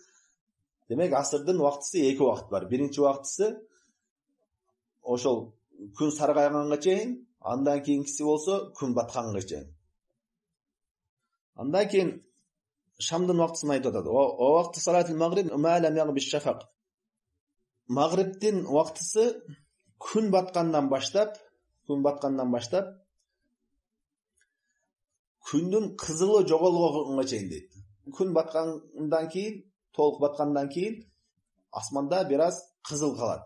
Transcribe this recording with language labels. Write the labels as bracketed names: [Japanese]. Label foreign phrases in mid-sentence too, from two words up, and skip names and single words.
[Kyrgyz] Демек, асырдын убактысы эки убакыт бар. Биринчи убактысы ошол күн саргайганга чейин, андан кийинкиси болсо күн батканга чейин. Андан кийин шамдын убактысын айтып атат. [Arabic] "ووقت صلاة المغرب ما لم يغب الشفق". [Kyrgyz] Магриптин убактысы күн баткандан баштап күндүн кызылы жоголгонго чейин дейт. Күн баткандан кийин, толук баткандан кийин асманда бир аз кызыл калат.